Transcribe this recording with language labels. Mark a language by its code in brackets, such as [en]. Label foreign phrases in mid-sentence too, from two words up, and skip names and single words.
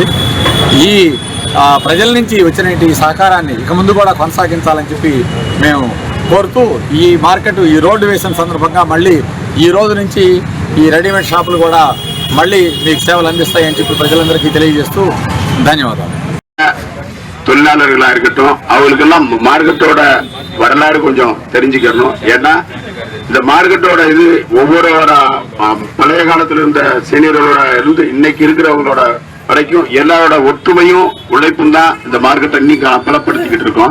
[te] ఈ ప్రజల నుంచి వచ్చిన ఈ సహకారాన్ని ఇక ముందు కూడా కొనసాగించాలని చెప్పి మేము కోరుతూ ఈ మార్కెట్ ఈ రోడ్డు వేసిన సందర్భంగా మళ్ళీ ఈ రోజు నుంచి ఈ [en] readymade shops [te] కూడా మళ్ళీ మీకు సేవలు అందిస్తాయని చెప్పి பிரஜலந்தருக்கு తెలియజేస్తూ ధన్యవాదాలు. [ta] தொழிலாளர்களா இருக்கட்டும், அவங்களுக்கெல்லாம் மார்க்கெட்டோட வரலாறு கொஞ்சம் தெரிஞ்சுக்கணும். ஏன்னா இந்த மார்க்கெட்டோட இது ஒவ்வொரு பழைய காலத்துல இருந்த சீனியர்களோட இருந்து இன்னைக்கு இருக்கிறவங்களோட வரைக்கும் எல்லாரோட ஒற்றுமையும் உழைப்பும் தான் இந்த மார்க்கெட்டை இன்னைக்கு பலப்படுத்திக்கிட்டு இருக்கோம்.